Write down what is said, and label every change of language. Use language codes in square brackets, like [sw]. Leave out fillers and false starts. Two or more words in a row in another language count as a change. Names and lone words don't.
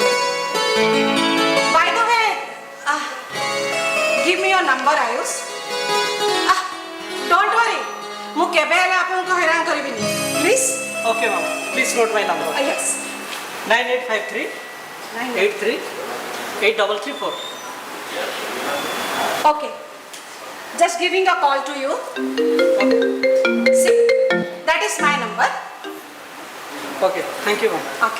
[en] By the way, give me your number Ayush. Don't worry, [or] ମୁଁ କେବେ ହେଲେ ଆପଣଙ୍କୁ ହଇରାଣ କରିବିନି, ପ୍ଲିଜ୍। [en] Okay ma'am, please note my number. ୟେସ୍, 9853838334। okay, just giving a call to you. See, that is my number. Okay, thank you ma'am. Okay.